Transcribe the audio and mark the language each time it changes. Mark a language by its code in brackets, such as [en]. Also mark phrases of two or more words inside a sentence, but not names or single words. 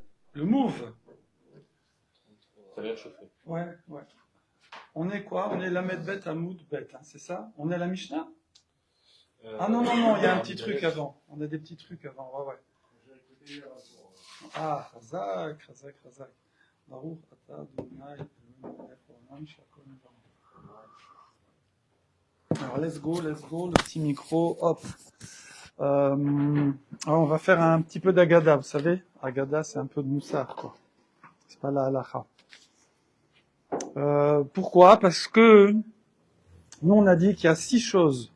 [fr] Le move. Ça vient de chauffer. Ouais, ouais. On est quoi? On est [he] למ״ד בי״ת עמוד בי״ת, [fr] hein, c'est ça? On est à la Mishnah? Ah non, non, non, il y a un petit truc avant. On a des petits trucs avant, ouais, ouais. [he] Ah, חזק, חזק, חזק. ברוך אתה ה' אלוקינו מלך העולם שהכל נברא. [fr] Alors, [en] let's go, [fr] le petit micro, hop. Alors, on va faire un petit peu d'Agada, vous savez? Agada, c'est un peu de moussard, quoi. C'est pas la halacha. Pourquoi? Parce que nous, on a dit qu'il y a 6 choses.